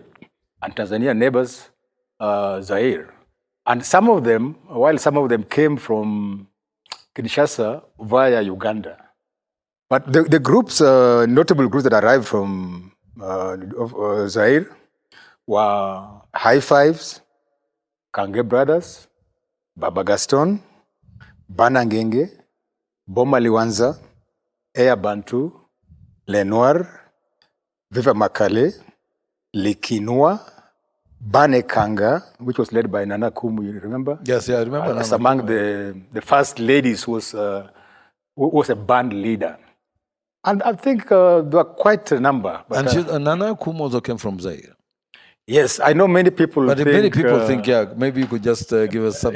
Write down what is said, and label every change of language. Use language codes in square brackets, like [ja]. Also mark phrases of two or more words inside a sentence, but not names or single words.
[en] And Tanzania neighbors Zaire. And some of them, while some of them came from Kinshasa via Uganda. But the groups, notable groups that arrived from Zaire were High Fives, Kange Brothers, Baba Gaston, Banangenge, Boma Liwanza, Ea Bantu, Lenoir, Viva Makale, Likinua, Bane Kanga, which was led by Nana Kumu, you remember? Yes, yeah, I remember. As among the first ladies who was a band leader. And I think there were quite a number. But, and Nana Kumu also came from Zaire. Yes, I know many people but think... many people think, yeah, maybe you could just give us something.